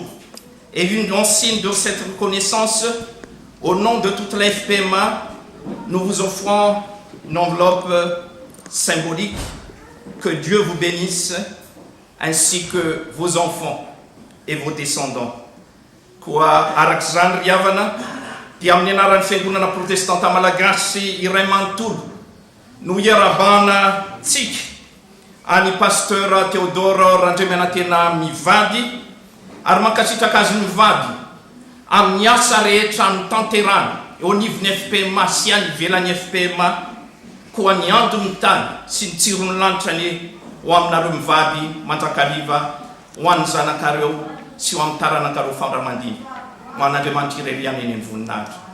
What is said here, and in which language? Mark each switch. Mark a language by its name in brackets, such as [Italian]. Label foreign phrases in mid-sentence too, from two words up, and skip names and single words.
[French] Et en signe de cette reconnaissance, au nom de toute la FPMA, nous vous offrons une enveloppe symbolique. Que Dieu vous bénisse, ainsi que vos enfants et vos descendants. [Malagasy] Koa Alexandre Yavana, Piamnena Feguna protestanta malagasy iray manontolo, no iarabana tsika any pasteur Théodore Randriamanatena mivady, ary mankasitraka azy mivady amin'ny asa rehetra ny tanterana eo anivon'ny FPMA sy any ivelan'ny FPMA, koa ny andony tany sy ny tsirony lanitra ny ho aminareo mivady mandrakariva ho an'ny zanakareo sy ho amin'ny taranankareo fandramandiny ho an'Andriamanitra irery any eny amin'ny voninahitra.